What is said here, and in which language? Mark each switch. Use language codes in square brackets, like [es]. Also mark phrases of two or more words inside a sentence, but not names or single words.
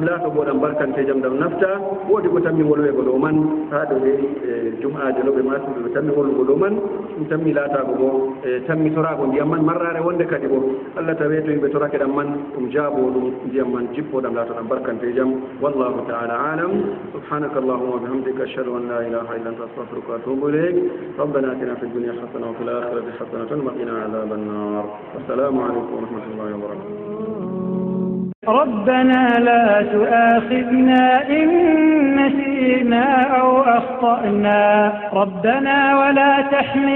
[ff] laato goɗam barkante jam ɗam nafta woodi ko tammi wolwego ɗo man ha ɗo e jum'aje ɗo ɓe masuɓe ɓe tammi wollugo ɗo man ɗum tammi laatago bo e tammi torago ndiyam man marrare wonde kadi bo allah tawi to yimɓe torake ɗam man ɗum jaabo ɗum ndiyam man jippoɗam laato ɗam barkante jam [ar] والله تعالى أعلم سبحانك اللهم وبحمدك أشهد أن لا إله إلا أنت أستغفرك وأتوب إليك ربنا آتنا في الدنيا حسنة وفي الآخرة حسنة وقنا عذاب النار السلام عليكم ورحمة الله وبركاته ربنا لا تؤاخذنا إن نسينا أو أخطأنا ربنا ولا تحمل